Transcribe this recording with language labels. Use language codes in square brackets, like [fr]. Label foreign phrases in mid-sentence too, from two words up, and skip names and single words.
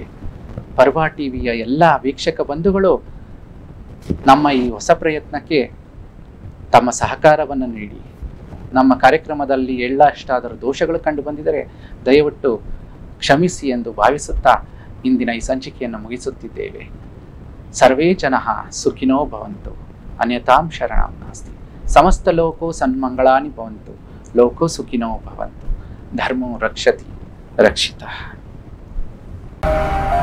[kn] ಪರ್ವ ಟಿವಿಯ ಎಲ್ಲ ವೀಕ್ಷಕ ಬಂಧುಗಳು ನಮ್ಮ ಈ ಹೊಸ ಪ್ರಯತ್ನಕ್ಕೆ ತಮ್ಮ ಸಹಕಾರವನ್ನು ನೀಡಿ. ನಮ್ಮ ಕಾರ್ಯಕ್ರಮದಲ್ಲಿ ಎಳ್ಳಷ್ಟಾದರೂ ದೋಷಗಳು ಕಂಡು ಬಂದಿದ್ದರೆ ದಯವಿಟ್ಟು ಕ್ಷಮಿಸಿ ಎಂದು ಭಾವಿಸುತ್ತಾ ಇಂದಿನ ಈ ಸಂಚಿಕೆಯನ್ನು ಮುಗಿಸುತ್ತಿದ್ದೇವೆ. [sa] ಸರ್ವೇ ಜನಃ ಸುಖಿನೋ ಭವಂತು, ಅನ್ಯತಾಂ ಶರಣಂ ನಾಸ್ತಿ. ಸಮಸ್ತ ಲೋಕೋ ಸನ್ಮಂಗಳಾನಿ ಭವಂತು, ಲೋಕೋ ಸುಖಿನೋ ಭವಂತು. ಧರ್ಮೋ ರಕ್ಷತಿ ರಕ್ಷಿತಃ.